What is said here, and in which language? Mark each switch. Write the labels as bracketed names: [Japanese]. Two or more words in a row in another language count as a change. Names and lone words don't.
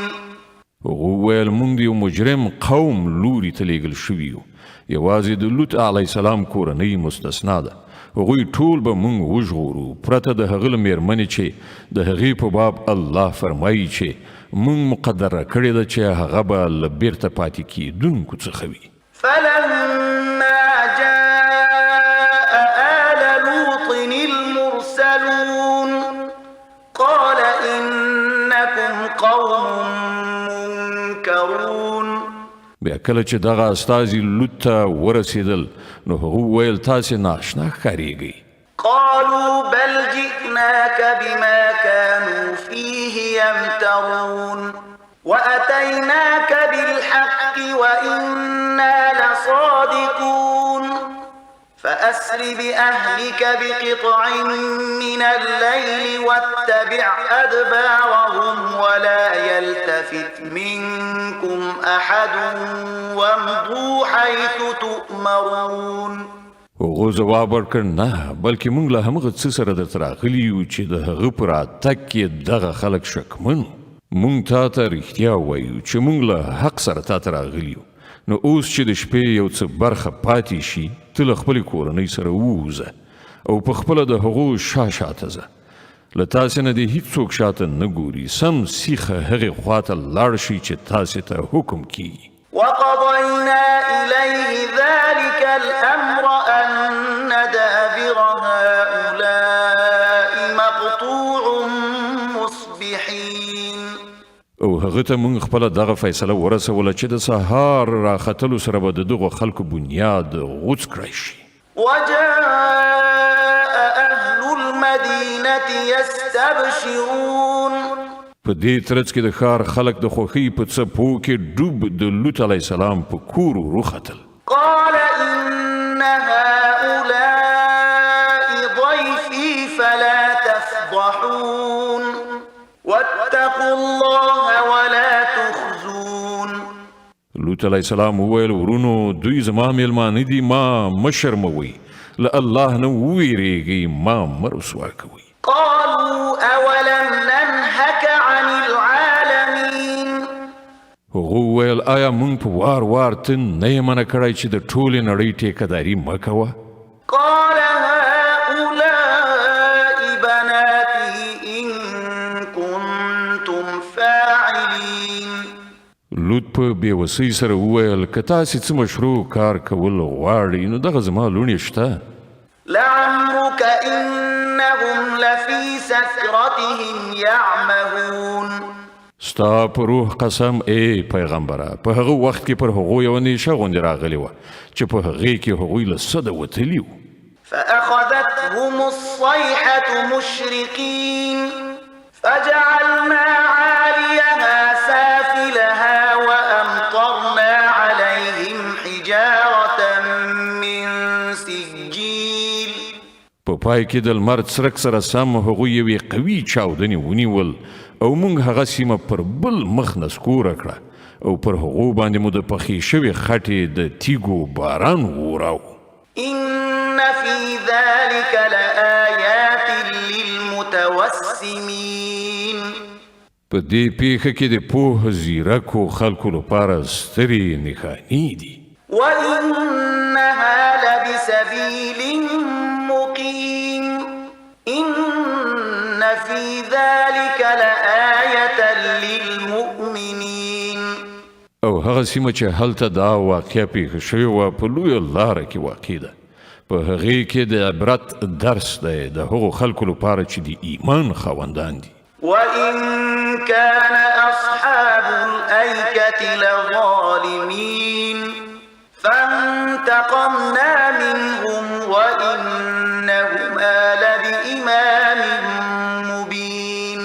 [Pashto] هغو ویل موږ د یو مجرم قوم لوري ته لیږل شوي یو یوازې د لوط [Arabic] علیه السلام [Pashto] کورنۍ مستثنا ده. هغوی ټول به موږ وژغورو پرته د هغه له مېرمنې چې د هغې په باب الله فرمایي چې موږ مقدره کړې ده چې هغه به له بیرته پاتې کېدونکو څخه وي. [Arabic] فلما جاء آل لوط المرسلون قال إنكم قوم منكرون. [Pashto] بیا کله چې دغه استازي لوط ته ورسېدل نو هغو ویل تاسې ناشنا ښکارېږئ. [Arabic] قالوا بل جئناك بما كانوا فيه يمترون وأتيناك بالحق وإنا لصادقون فأسر بأهلك بقطع من الليل واتبع أدبارهم ولا يلتفت منكم أحد وامضوا حيث تؤمرون. [Pashto] هغو ځواب ورکړ نه بلکې موږ له همغه څه سره درته راغلي یو چې د هغه په راتګ کې دغه خلک شکمن وو. موږ تا ته رښتیا وایو چې موږ له حق سره تا ته راغلي یو. نو اوس چې د شپې یو څه برخه پاتې شي ته له خپلې کورنۍ سره ووځه او په خپله د هغو شاته ځه. له تاسې نه دې هیڅوک شاته نه ګوري سم سیخه هغې خواته لاړ شي چې تاسې ته حکم کیږي. [Arabic] وقضينا إليه ذلك الأمر أن دابر هؤلاء مقطوع مصبحين. [Pashto] او هغه ته موږ خپله دغه فیصله ورسوله چې د سهار راختلو سره به د دغو خلکو بنیاد غوڅ کړی شي. [Arabic] وجاء أهل المدينة يستبشرون. [Pashto] په دې ترڅ کې د ښار خلک د خوښۍ په څپو کې ډوب د لوط [Arabic] علیه السلام [Pashto] په کور وروختل. [Arabic] قال إن هؤلاء ضيفي فلا تفضحون واتقوا الله ولا تخزون. [Pashto] لوط [Arabic] علیه السلام [Pashto] وویل ورونو دوی زما میلمانه دي ما مه شرموئ له الله نه وویریږئ ما مه رسوا کوئ. [Arabic] قالوا أولم ننهك عن العالمين. [Pashto] هغو ویل آیا موږ په وار وار ته نه یې منع کړی چې د ټولې نړۍ ټیکهداري مه کوه؟ [Arabic] قال هؤلاء بناتي إن كنتم فاعلين. [Pashto] لوط په بېوسۍ سره وویل که تاسې څه مشروع کار کول غواړئ نو دغه زما لوڼې شته. [Arabic] لعمرك إنهم لفي سكرتهم يعمهون. [Pashto] ستا په روح قسم ای پیغمبره په هغه وخت کې پر هغو یوه نیشه غوندې راغلې وه چې په هغې کې هغوی له سده وتلي وو. [Arabic] فأخذتهم الصيحة مشرقين فجعلنا عاليها سافلها وأمطرنا عليهم حجارة من سجيل. [Pashto] په پای کې د لمر څرک سره سم هغوی یوې قوي چاودنې ونیول او موږ هغه سیمه پر بل مخ نسکوره کړه او پر هغو باندې مو د پخې شوې خټې د تیږو باران ووراو. [Arabic] إن في ذلك لآيات للمتوسمين. [Pashto] په دې پیښه کې د پوه زیرکو خلکو لپاره سترې نښانې دي. [Arabic] وإنها لبسبيل مقيم إن في ذلك لآيات [Pashto] دغه سیمه چې هلته دا واقعه پیښه شوې وه په لویه لاره کې واقع ده. په هغې کې د عبرت درس دی د هغو خلکو لپاره چې د ایمان خاوندان دي. [Arabic] وإن كان أصحاب الأيكة لظالمين فانتقمنا منهم وإنهما لبإمام مبين.